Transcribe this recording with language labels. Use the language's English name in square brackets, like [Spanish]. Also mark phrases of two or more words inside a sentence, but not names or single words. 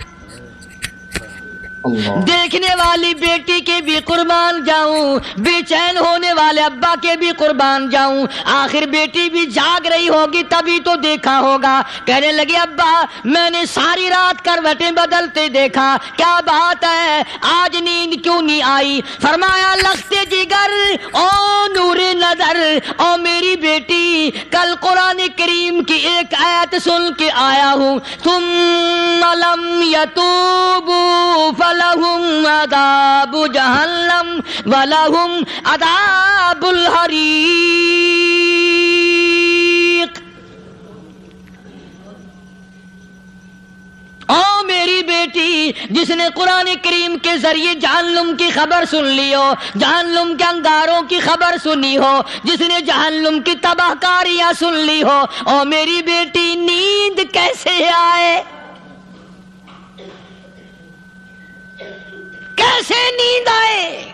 [Urdu] دیکھنے والی بیٹی کے بھی قربان جاؤں, بے چین ہونے والے ابا کے بھی قربان جاؤں. آخر بیٹی بھی جاگ رہی ہوگی تبھی تو دیکھا ہوگا. کہنے لگے ابا میں نے ساری رات کروٹیں بدلتے دیکھا, کیا بات ہے, آج نیند کیوں نہیں آئی؟ فرمایا لختے جگر او نور نظر, او میری بیٹی کل قرآن کریم کی ایک آیت سن کے آیا ہوں, [Arabic] ثم لم یتوبوا لهم عذاب جہنم ولهم عذاب الحریق. [Urdu] او میری بیٹی جس نے قرآن کریم کے ذریعے جہنم کی خبر سن لی ہو, جہنم کے انگاروں کی خبر سنی ہو, جس نے جہنم کی تباہ کاریاں سن لی ہو, او میری بیٹی نیند کیسے آئے؟ کیسے نیند آئے؟